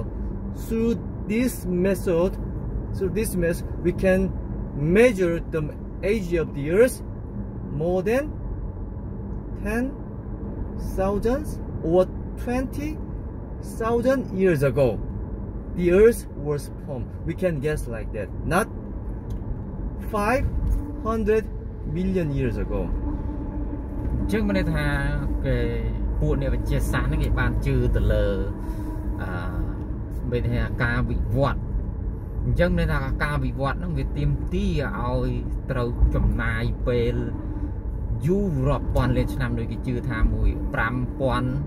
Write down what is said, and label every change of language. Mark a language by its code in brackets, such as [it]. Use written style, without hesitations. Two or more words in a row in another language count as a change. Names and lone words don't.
[en] Through this method, we can measure the age of the earth more than 10,000 or 20,000 years ago. The earth was formed. We can guess like that, not 500 million years ago. [km] ចឹងមានន័យថាគេពួកអ្នកវិទ្យាសាស្ត្រហ្នឹងគេបានជឿទៅលើមានន័យថាការវិវត្តន៍អញ្ចឹងមានន័យថាការវិវត្តន៍ហ្នឹងវាទាមទារឲ្យត្រូវចំណាយពេលយូររាប់ពាន់លានឆ្នាំដូចគេជឿថាមួយ5000